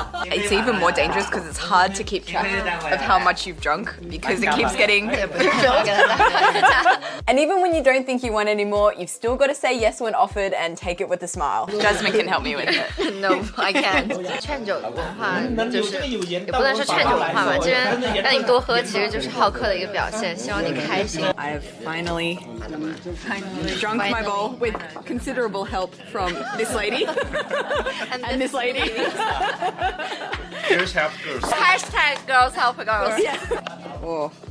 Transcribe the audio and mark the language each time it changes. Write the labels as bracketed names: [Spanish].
[English] It's even more dangerous because it's hard to keep track of how much you've drunk because it keeps getting filled. And even when you don't think you want any more, you've still got to say yes when offered and take it with a smile. Jasmine can help me with it. No, I can't. [Chinese] 劝酒文化就是也不能说劝酒文化吧，这边让你多喝，其实就是好客的一个非表现，希望你开心。 [English] I have finally drunk my bowl with considerable help from this lady and this lady. Girls help girls. #girls help girls. Oh.